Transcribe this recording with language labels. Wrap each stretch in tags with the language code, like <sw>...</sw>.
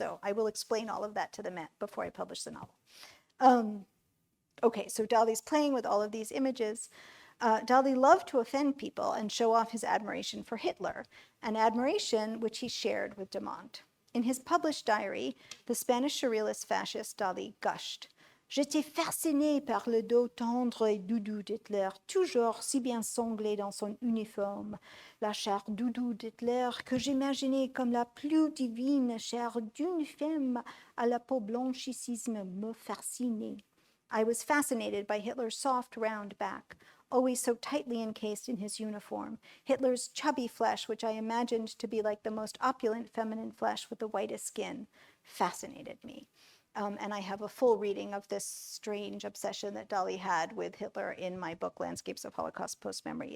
<en>So I will explain all of that to the Met before I publish the novel. Okay, so Dali's playing with all of these images. Dali loved to offend people and show off his admiration for Hitler, an admiration which he shared with Dumont. In his published diary, the Spanish surrealist fascist Dali gushed.</en> <fr>J'étais fasciné par le dos tendre et doudou d'Hitler, toujours si bien sanglé dans son uniforme. La chair doudou d'Hitler que j'imaginais comme la plus divine chair d'une femme à la peau blanchissime me fascinait.</fr> <en>I was fascinated by Hitler's soft, round back, always so tightly encased in his uniform, Hitler's chubby flesh, which I imagined to be like the most opulent feminine flesh with the whitest skin, fascinated me. And I have a full reading of this strange obsession that Dali had with Hitler in my book, Landscapes of Holocaust Post-Memory.</en>